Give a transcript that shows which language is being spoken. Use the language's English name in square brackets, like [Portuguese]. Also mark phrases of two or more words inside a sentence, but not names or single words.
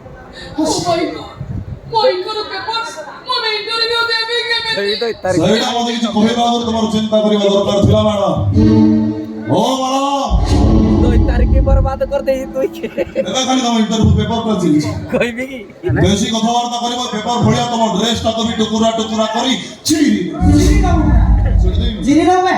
[Odia] ସେଇଟା ମୋତେ କିଛି କହିବା ଆଗରୁ ତୁମର ଚିନ୍ତା କରିବା ଦରକାର ଥିଲା ମ୍ୟାଡ଼ାମ ଓ ମ୍ୟାଡ଼ାମ [Hindi] 2 तारीख बर्बाद कर दे तू [Odia] ଏବେ ଖାଲି ତମ ଇଣ୍ଟରଭ୍ୟୁ ପେପରଟା ଚିଲିଛି କହିବି କି ବେଶୀ କଥାବାର୍ତ୍ତା କରିବ ପେପର ଭଳିଆ ତମ ଡ୍ରେସଟାକୁ ବି ଟୁକୁରା ଟୁକୁରା କରି ଚିରି ଜିରି ଦେବେ